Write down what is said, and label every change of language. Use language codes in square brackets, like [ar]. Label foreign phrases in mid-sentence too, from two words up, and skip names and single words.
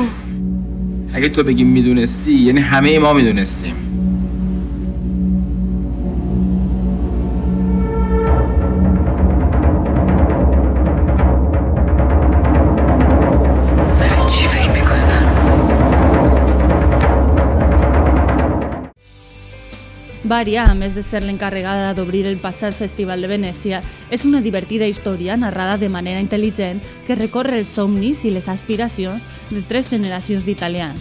[fa] اگه تو بگیم میدونستی یعنی همه ما میدونستیم. برای چی فکر میکنه در [ca] Varia, a més de ser l'encarregada d'obrir el passat Festival de Venècia, és una divertida història narrada de manera intel·ligent que recorre els somnis i les aspiracions de 3 generacions d'italians.